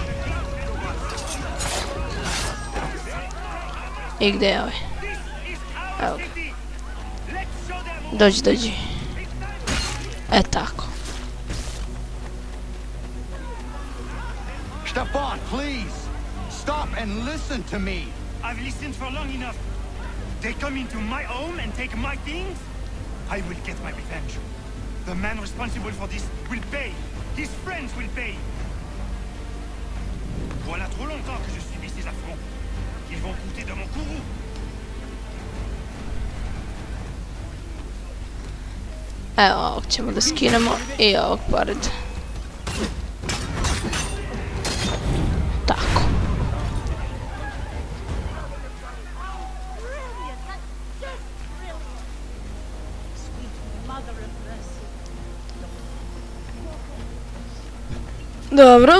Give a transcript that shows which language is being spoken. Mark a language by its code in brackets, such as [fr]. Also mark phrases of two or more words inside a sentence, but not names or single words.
[sr] I gdje je ovaj? Evo ga. Dođi, dođi. E tako. [en] Stefan, please! Stop and listen to me! I've listened for long enough. They come into my home and take my things. I will get my revenge. The man responsible for this will pay. His friends will pay. [fr] Voilà trop longtemps que je subis ces affronts. Ils vont coûter de mon courroux. [sr] Evo, ovog ćemo da skinemo i ovog pored. Tako. Dobro.